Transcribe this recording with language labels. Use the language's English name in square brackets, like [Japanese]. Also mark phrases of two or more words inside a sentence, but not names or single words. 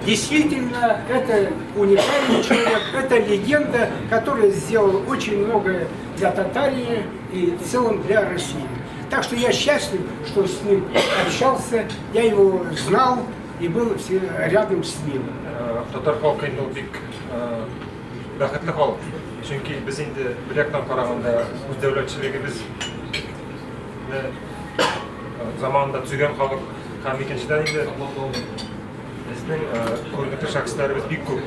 [Russian] Действительно, это уникальный человек, это легенда, которая сделала очень многое для Татарии и в целом для России. Так что я счастлив, что с ним общался, я его знал и был рядом с ним. [Tatar] Татар халкы инде ул бик бәхетле халык. Чөнки без инде бер яктан караганда үз дәүләтчелегебез заманында төзегән халык һәм икенчедән инде безнең күренекле шәхесләребез бик күп.